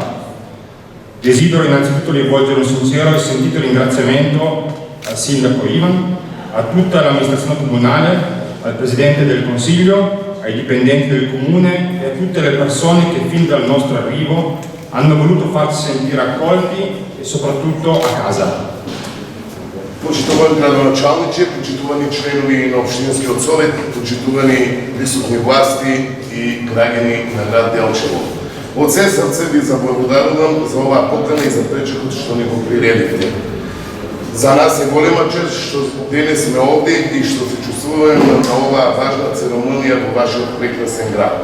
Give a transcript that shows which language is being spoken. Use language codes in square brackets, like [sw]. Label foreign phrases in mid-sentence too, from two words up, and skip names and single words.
[it] Desidero innanzitutto rivolgere un sincero e sentito ringraziamento al Sindaco Ivan, a tutta l'amministrazione comunale, al Presidente del Consiglio, ai dipendenti del Comune e a tutte le persone che fin dal nostro arrivo hanno voluto farsi sentire accolti e soprattutto a casa. [mk] Почитувани градоначалници, почитувани членови на Општинскиот совет, почитувани присутни власти и граѓани на град Делчево. Од се срце ви заблагодарувам за оваа покана и за пречекот што ни го приредивте. За нас е голема чест што денес сме овде и што се чувствуваме на оваа важна церемонија во вашиот прекрасен град.